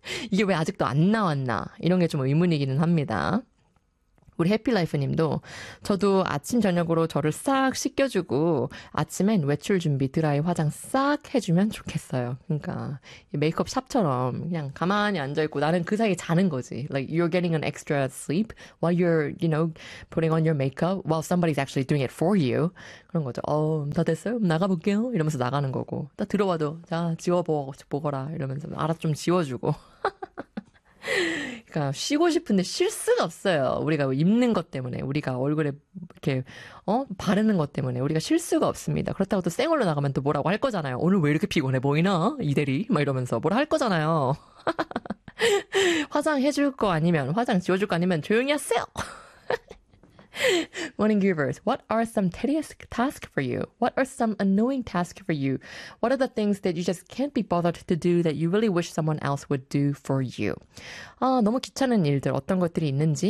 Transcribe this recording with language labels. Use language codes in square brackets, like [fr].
[ko] 이게 왜 아직도 안 나왔나 이런 게 좀 의문이기는 합니다. 우리 해피라이프님도 저도 아침 저녁으로 저를 싹 씻겨주고 아침엔 외출 준비 드라이 화장 싹 해주면 좋겠어요. 그러니까 메이크업 샵처럼 그냥 가만히 앉아있고 나는 그 사이에 자는 거지. [en] Like you're getting an extra sleep while you're, you know, putting on your makeup while somebody's actually doing it for you. [ko] 그런 거죠. 다 됐어요? 나가볼게요. 이러면서 나가는 거고 딱 들어와도 자 지워보거라 이러면서 알아서 좀 지워주고 그러니까 쉬고 싶은데 쉴 수가 없어요. 우리가 입는 것 때문에 우리가 얼굴에 이렇게 바르는 것 때문에 우리가 쉴 수가 없습니다. 그렇다고 또 쌩얼로 나가면 또 뭐라고 할 거잖아요. 오늘 왜 이렇게 피곤해 보이나 이대리 막 이러면서 뭐라 할 거잖아요. 화장해줄 거 아니면 화장 지워줄 거 아니면 조용히 하세요. [en] Morning Groovers, what are some tedious tasks for you? What are some annoying tasks for you? What are the things that you just can't be bothered to do that you really wish someone else would do for you? [ko] 너무 귀찮은 일들 어떤 것들이 있는지 문자번호 샵 1013으로 알려주세요.